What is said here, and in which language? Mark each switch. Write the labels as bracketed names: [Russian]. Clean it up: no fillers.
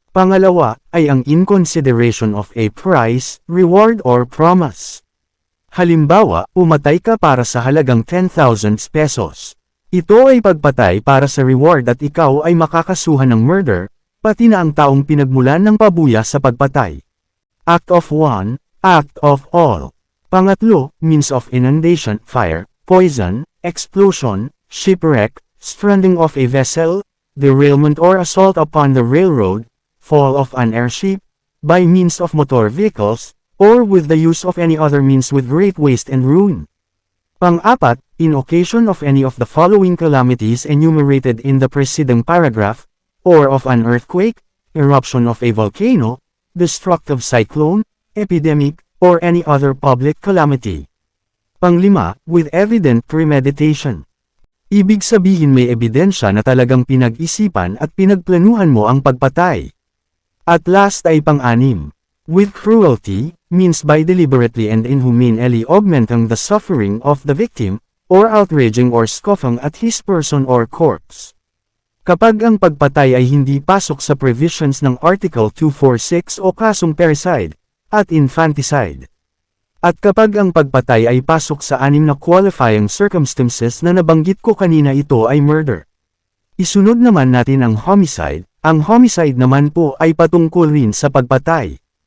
[Filipino] Pangalawa, ay ang [English] inconsideration of a price, reward or promise. [Filipino] Halimbawa, pumatay ka para sa halagang 10,000 pesos. Ito ay pagpatay para sa reward at ikaw ay makakasuhan ng murder, pati na ang taong pinagmulan ng pabuya sa pagpatay. [English] Act of one, act of all. [Filipino] Pangatlo, [English] means of inundation, fire, poison, explosion, shipwreck, stranding of a vessel, derailment or assault upon the railroad, fall of an airship, by means of motor vehicles, or with the use of any other means with great waste and ruin. [Filipino] Pang-apat, [English] in occasion of any of the following calamities enumerated in the preceding paragraph, or of an earthquake, eruption of a volcano, destructive cyclone, epidemic, or any other public calamity. [Filipino] Pang-lima, [English] with evident premeditation. [Filipino] Ibig sabihin may ebidensya na talagang pinag-isipan at pinagplanuhan mo ang pagpatay. At last ay pang-anim. [English] With cruelty, means by deliberately and inhumanely augmenting the suffering of the victim, or outraging or scoffing at his person or corpse. [Filipino] Kapag ang pagpatay ay hindi pasok sa provisions ng Article 246 o kasong parricide, at infanticide. At kapag ang pagpatay ay pasok sa 6 na qualifying circumstances na nabanggit ko kanina, ito ay murder. Isunod naman natin ang homicide. Ang homicide naman po ay patungkol rin sa pagpatay.